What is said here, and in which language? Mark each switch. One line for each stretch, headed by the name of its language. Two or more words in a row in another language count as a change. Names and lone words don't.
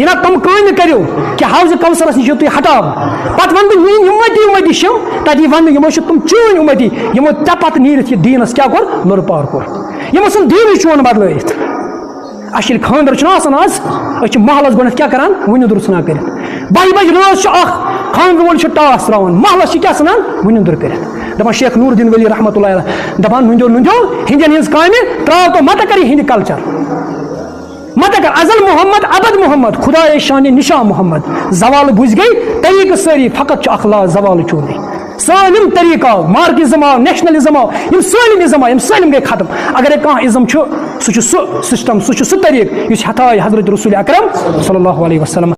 Kashmiri: نہ تِم کامہِ کٔرِو کہ حوض کوثرس نِش تُہۍ ہٹاو پتہٕ ونہٕ بہٕ میٲنۍ اُمتی چھِم تتہِ یی وننہٕ یِمو چھِ تِم چٲنۍ اُمتی یِمو ژےٚ پتہٕ نیٖرِتھ یہِ دیٖنس کیٛاہ کوٚر لُرٕ پار کوٚر یِمو سُنٛد دیٖنٕے چون بدلٲیِتھ اَسہِ ییٚلہِ خانٛدر چھُنہ آسان آز أسۍ چھِ محلس گۄڈنٮ۪تھ کیٛاہ کران وُنِنٛدُر ژھٕنان کٔرِتھ 12 بجہِ رٲژ چھُ اکھ خانٛدر وول چھُ ٹاس تراوان محلس چھِ کیٛاہ ژھٕنان وُنِنٛدُر کٔرِتھ دپان شیخ نور الدین ولی
Arabic: رحمۃ اللہ
Kashmiri: دپان نُنٛدیو ہِنٛدٮ۪ن ہٕنٛز کامہِ ترٛاوتو متہ کر یہِ ہِنٛدِ کلچر متہ کر ازل محمد ابد محمد خدا شان نشان محمد زوال بج گئی طریقہ ساری فقط چھُ اخلاق زوال چونے سالم طریقہ آو مارکزم آو نیشنلزم آو یم سالم ازم آو یم سالم گئی ختم اگر کانٛہہ ازم چھُ سُہ چھُ سُہ سسٹم سُہ چھُ سُہ طریقہ یُس ہتایہِ حضرت رسول اکرم
Arabic: صلی اللہ علیہ وسلم